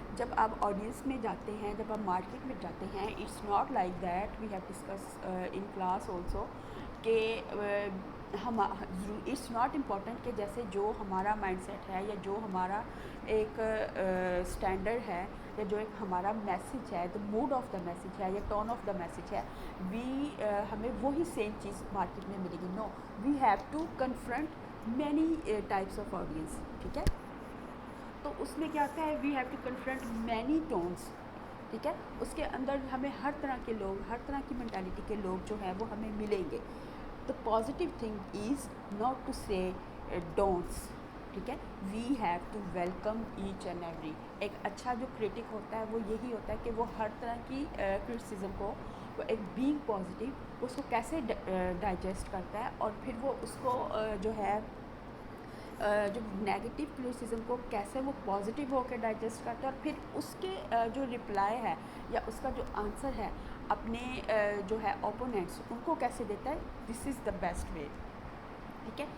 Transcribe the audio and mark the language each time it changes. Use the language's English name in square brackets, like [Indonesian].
[Urdu] جب آپ آڈینس میں جاتے ہیں, جب آپ مارکیٹ میں جاتے ہیں, [English] it's not like that, we have discuss in class also [Urdu] کہ [English] it's not important [Urdu] کہ جیسے جو ہمارا مائنڈ سیٹ ہے یا جو ہمارا ایک اسٹینڈرڈ ہے یا جو ایک ہمارا میسیج ہے, [English] the mood of the message [Urdu] ہے یا [English] tone of the message [Urdu] ہے, ہمیں وہی سیم چیز مارکیٹ میں ملے گی. [English] No, we have to confront many types of audience. [Urdu] ٹھیک ہے. تو اس میں کیا ہوتا ہے, [English] We have to confront many tones. [Urdu] ٹھیک ہے. اس کے اندر ہمیں ہر طرح کے لوگ, ہر طرح کی مینٹیلٹی کے لوگ جو ہیں وہ ہمیں ملیں گے. [English] The positive thing is not to say don'ts. [Urdu] ٹھیک ہے. [English] We have to welcome each and every. [Urdu] ایک اچھا جو کریٹک ہوتا ہے وہ یہی ہوتا ہے کہ وہ ہر طرح کی کرٹیسزم کو, وہ ایک بینگ پازیٹیو, اس کو کیسے ڈائجسٹ کرتا ہے اور پھر وہ اس کو جو ہے جو نیگیٹو کرٹیسزم کو کیسے وہ پازیٹیو ہو کے ڈائجسٹ کرتا ہے, اور پھر اس کے جو رپلائی ہے یا اس کا جو آنسر ہے اپنے جو ہے اوپوننٹس ان کو کیسے دیتا ہے. [English] This is the best way. [Urdu] ٹھیک ہے.